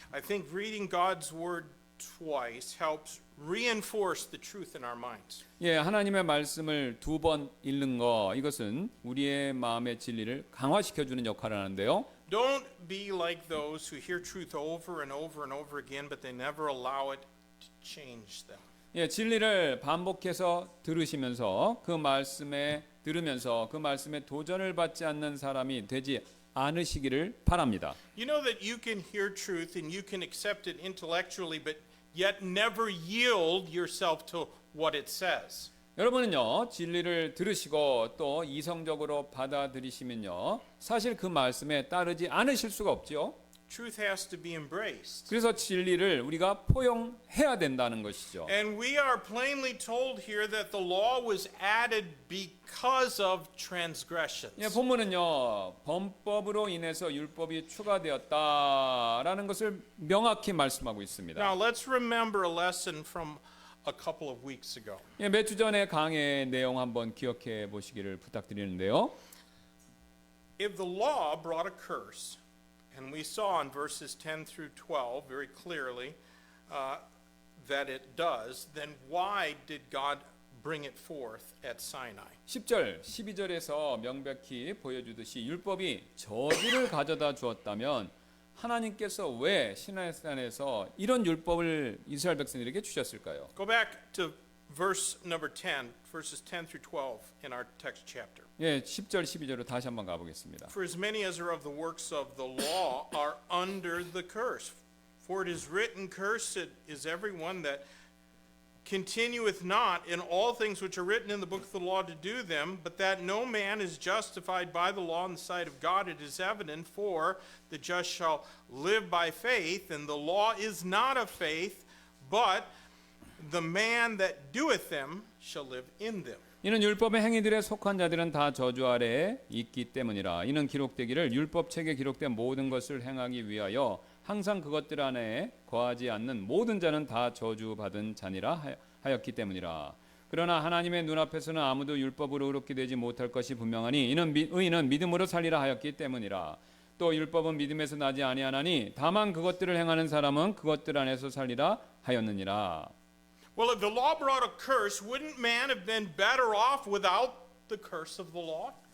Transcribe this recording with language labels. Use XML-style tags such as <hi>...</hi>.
<en>I think reading God's word twice helps reinforce the truth in our minds.</en> <ko>예, 하나님의 말씀을 두 번 읽는 거 이것은 우리의 마음의 진리를 강화시켜 주는 역할을 하는데요.</ko> <en>Don't be like those who hear truth over and over and over again, but they never allow it to change them.</en> <ko>예, 진리를 반복해서 들으시면서 그 말씀에 들으면서 그 말씀에 도전을 받지 않는 사람이 되지 않으시기를 바랍니다.</ko> <en>You know that you can hear truth and you can accept it intellectually, but yet never yield yourself to what it says.</en> <ko>여러분은요, 진리를 들으시고 또 이성적으로 받아들이시면요, 사실 그 말씀에 따르지 않으실 수가 없죠.</ko> <en>Truth has to be embraced.</en> <ko>그래서 진리를 우리가 포용해야 된다는 것이죠.</ko> <en>And we are plainly told here that the law was added because of transgressions.</en> <ko>예, 본문은요, 범법으로 인해서 율법이 추가되었다라는 것을 명확히 말씀하고 있습니다.</ko> <en>Now let's remember a lesson from a couple of weeks ago.</en> <ko>예, 몇 주 전에 강의 내용 한번 기억해 보시기를 부탁드리는데요.</ko> <en>If the law brought a curse, and we saw in verses 10 through 12 very clearly that it does, then why did God bring it forth at Sinai?</en> <ko>10절, 12절에서 명백히 보여주듯이 율법이 저주를 가져다 주었다면 하나님께서 왜 시내산에서 이런 율법을 이스라엘 백성들에게 주셨을까요?</ko> <en>Go back to verse number 10, verses 10 through 12 in our text chapter.</en> <ko>예, 10절, 12절로 다시 한번 가보겠습니다.</ko> <en>For as many as are of the works of the law are under the curse. For it is written, Cursed is everyone that continueth not in all things which are written in the book of the law to do them, but that no man is justified by the law in the sight of God. It is evident, for the just shall live by faith, and the law is not of faith, but the man that doeth them shall live in them.</en> <ko>이는 율법의 행위들에 속한 자들은 다 저주 아래에 있기 때문이라. 이는 기록되기를 율법책에 기록된 모든 것을 행하기 위하여 항상 그것들 안에 거하지 않는 모든 자는 다 저주받은 자니라 하였기 때문이라. 그러나 하나님의 눈앞에서는 아무도 율법으로 의롭게 되지 못할 것이 분명하니 이는 의인은 믿음으로 살리라 하였기 때문이라. 또 율법은 믿음에서 나지 아니하나니 다만 그것들을 행하는 사람은 그것들 안에서 살리라 하였느니라.</ko> <en>Well, if the law brought a curse, wouldn't man have been better off without the curse of the law?</en>